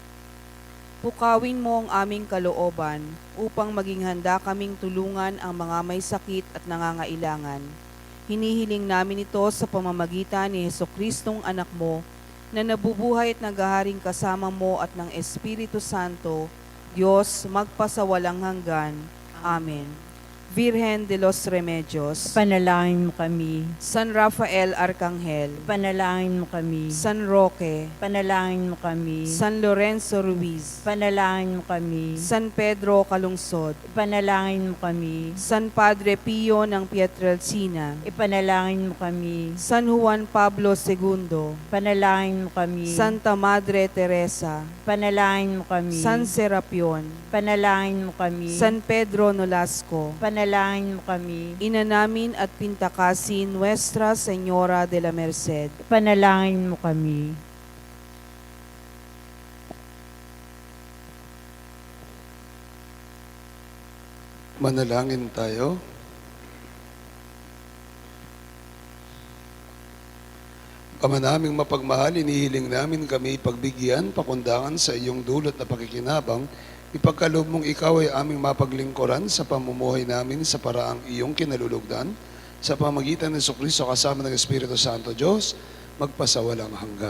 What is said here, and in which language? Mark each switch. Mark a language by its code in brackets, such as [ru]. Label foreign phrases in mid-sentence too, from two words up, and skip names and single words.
[tl] Pukawin mo ang aming kalooban upang maging handa kaming tulungan ang mga may sakit at nangangailangan. Hinihiling namin ito sa pamamagitan ni Jesucristong anak mo na nabubuhay at naghaharing kasama mo at ng Espiritu Santo, Diyos magpasawalang hanggan. Amen. Virgen de los Remedios, Panalangin mo kami. San Rafael Arcangel, Panalangin mo kami. San Roque, Panalangin mo kami. San Lorenzo Ruiz, Panalangin mo kami. San Pedro Calungsod, Panalangin mo kami. San Padre Pio ng Pietrelcina, Ipanalangin mo kami. San Juan Pablo II, Panalangin mo kami. Santa Madre Teresa, Panalangin mo kami. San Serapion, Panalangin mo kami. San Pedro Nolasco, Panalangin mo kami. Ina namin at Pintakasin Nuestra Señora de la Merced, Panalangin mo kami. Manalangin tayo. Ama naming mapagmahal, inihiling namin kami pagbigyan, pakundangan sa iyong dulot na pakikinabang, ipagkaloob mong ikaw ay aming mapaglingkuran sa pamumuhay namin sa paraang iyong kinalulugdan, sa pamagitan ng Jesucristo kasama ng Espiritu Santo Diyos, magpasawalang hanggan.